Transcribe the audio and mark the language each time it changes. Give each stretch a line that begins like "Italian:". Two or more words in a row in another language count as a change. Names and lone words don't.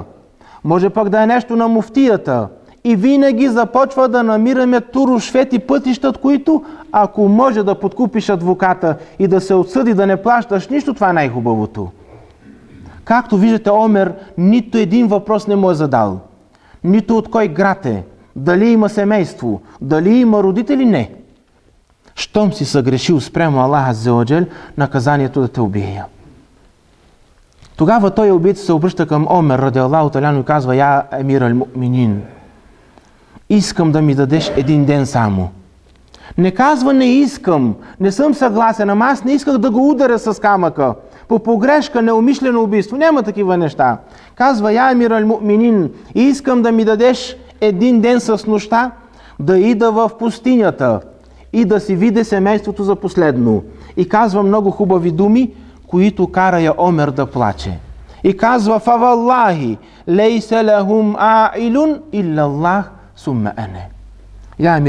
Bulgarian: Може пък да е нещо на муфтията. И винаги започва да намираме турушвети пътища, от които, ако може да подкупиш адвоката и да се отсъди, да не плащаш нищо, това е най-хубавото. Както виждате, Омер нито един въпрос не му е задал. Нито от кой град е, дали има семейство, дали има родители, не. Щом си съгрешил спрямо Аллах
Arabic: عز وجل,
Bulgarian: наказанието да те убия. Тогава той убиец се обръща към Омер
Arabic: رضي الله تعالى عنه
Bulgarian: и казва,
Arabic: يا أمير المؤمنين,
Bulgarian: искам да ми дадеш един ден само. Не казва, не искам, не съм съгласен, ама аз не исках да го ударя с камъка. По погрешка, неумишлено убийство. Няма такива неща. Казва,
Arabic: يا أمير المؤمنين,
Bulgarian: искам да ми дадеш един ден с нощта, да ида в пустинята и да си видя семейството за последно. И казва много хубави думи, които кара я Омер да плаче. И казва,
Arabic: فوالله ليس لهم عائل إلا الله ثم أنا. يا أمير